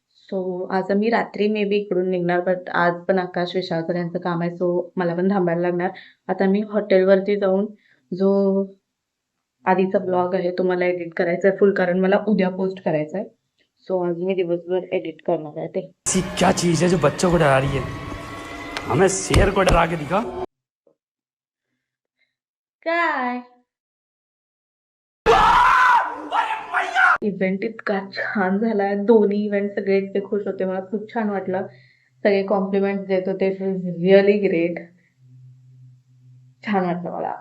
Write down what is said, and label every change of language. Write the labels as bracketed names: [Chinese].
[Marathi] So आज आम्ही रात्री मे बी इकडून निघणार, बट आज पण आकाश विशाळकर यांचं काम आहे, सो मला पण थांबायला लागणार. आता मी हॉटेलवरती जाऊन जो आधीचा ब्लॉग आहे तो मला एडिट करायचा आहे फुल, कारण मला उद्या पोस्ट करायचा आहे. सो आज मी दिवसभर एडिट करणार आहे ते. [Hindi] ऐसी क्या चीज है जो बच्चों को डरा रही है? हमें शेर को डरा के दिखा. [Marathi] काय इव्हेंट इतका छान झाला, दोन्ही इव्हेंट सगळे इतके खुश होते, मला खूप छान वाटलं. सगळे कॉम्प्लिमेंट देत होते, [English] really great, [Marathi] छान वाटलं मला.